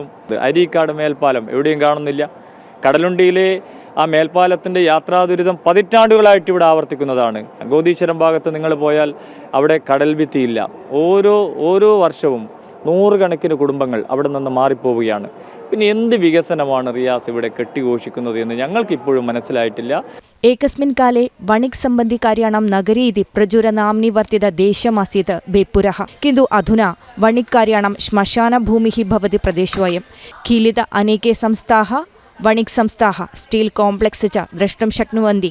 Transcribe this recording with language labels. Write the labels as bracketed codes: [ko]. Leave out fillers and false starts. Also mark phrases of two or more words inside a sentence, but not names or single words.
[ml] അരീക്കാട് മേൽപ്പാലം എവിടെയും കാണുന്നില്ല. കടലുണ്ടിയിലെ ആ മേൽപ്പാലത്തിൻ്റെ യാത്രാ ദുരിതം പതിറ്റാണ്ടുകളായിട്ട് ഇവിടെ ആവർത്തിക്കുന്നതാണ്. ഗോദീശ്വരം ഭാഗത്ത് നിങ്ങൾ പോയാൽ അവിടെ കടൽ ഭിത്തിയില്ല. ഓരോ വർഷവും 100 കണക്കിന് കുടുംബങ്ങൾ അവിടെ നിന്ന് മാറിപ്പോവുകയാണ്. പിന്നെ എന്ത് വികസനമാണ് റിയാസ് ഇവിടെ കെട്ടിഘോഷിക്കുന്നത് എന്ന് ഞങ്ങൾക്ക് ഇപ്പോഴും മനസ്സിലായിട്ടില്ല. [sa] एकस्मिन् काले वणिक् सम्बन्धि कार्याणां नगरी इति प्रजुरनाम्नि वर्तित देशमासीत् बेपुरः, किन्तु अधुना वणिक् कार्याणां श्मशानभूमिः भवति प्रदेशोऽयं। कीलित अनेके संस्थाः वणिक् संस्थाः [en] steel complex [sa] च द्रष्टुं शक्नुवन्ति।